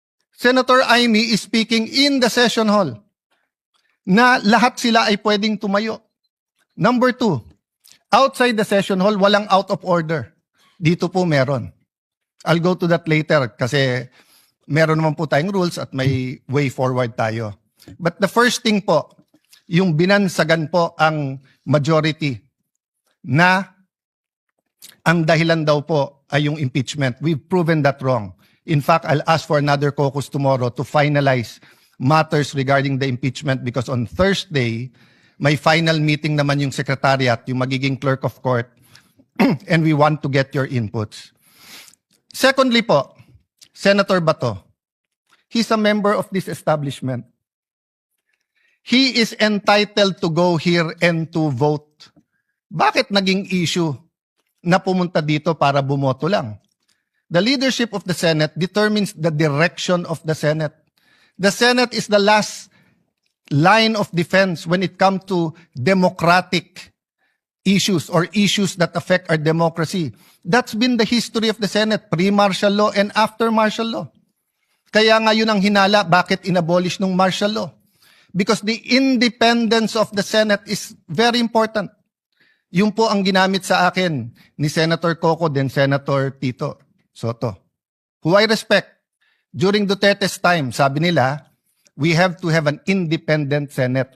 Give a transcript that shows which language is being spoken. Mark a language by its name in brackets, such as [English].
[English] Senator Amy is speaking in the session hall [Filipino] na lahat sila ay pwedeng tumayo. [English] Number 2, outside the session hall, walang out of order. [Filipino] Dito po meron. [English] I'll go to that later [Filipino] kasi meron naman po tayong rules at may way forward tayo. [English] But the first thing [Filipino] po, yung binansagan po ang majority na ang dahilan daw po ay yung impeachment. [English] We've proven that wrong. In fact, I'll ask for another caucus tomorrow to finalize matters regarding the impeachment because on Thursday, [Filipino] may final meeting naman yung secretariat, yung magiging clerk of court, [English] and we want to get your inputs. Secondly po, Senator Bato, he's a member of this establishment. He is entitled to go here and to vote. [Filipino] Bakit naging issue na pumunta dito para bumoto lang? [English] The leadership of the Senate determines the direction of the Senate. The Senate is the last line of defense when it comes to democratic issues or issues that affect our democracy. That's been the history of the Senate, pre-martial law and after martial law. [Filipino] Kaya nga yun ang hinala, bakit inabolish ng martial law? [English] Because the independence of the Senate is very important. [Filipino] Yung po ang ginamit sa akin ni Senator Coco then Senator Tito Soto, [English] who I respect. During Duterte's time, [Filipino] sabi nila, [English] we have to have an independent Senate.